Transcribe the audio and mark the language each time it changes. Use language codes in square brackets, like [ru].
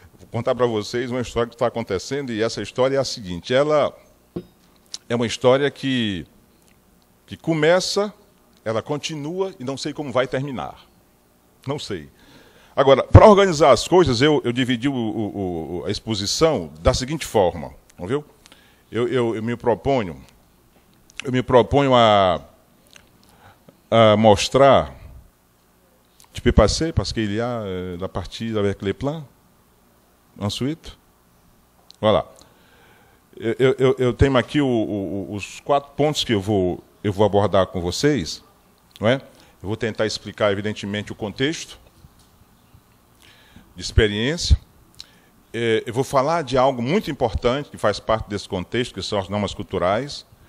[pt] Vou contar para vocês uma história que está acontecendo, e essa história é a seguinte: ela é uma história que começa, ela continua e não sei como vai terminar. Não sei. Agora, para organizar as coisas, eu dividi a exposição da seguinte forma, ouviu? Eu me proponho a mostrar, [fr] tu peux passer parce qu'il y a la partie avec les plans ensuite. Voilà. [pt] Eu tenho aqui os 4 pontos que eu vou abordar com vocês, não é? Eu vou tentar explicar, evidentemente, o contexto de experiência. Eu vou falar de algo muito importante que faz parte desse contexto, que são as normas culturais.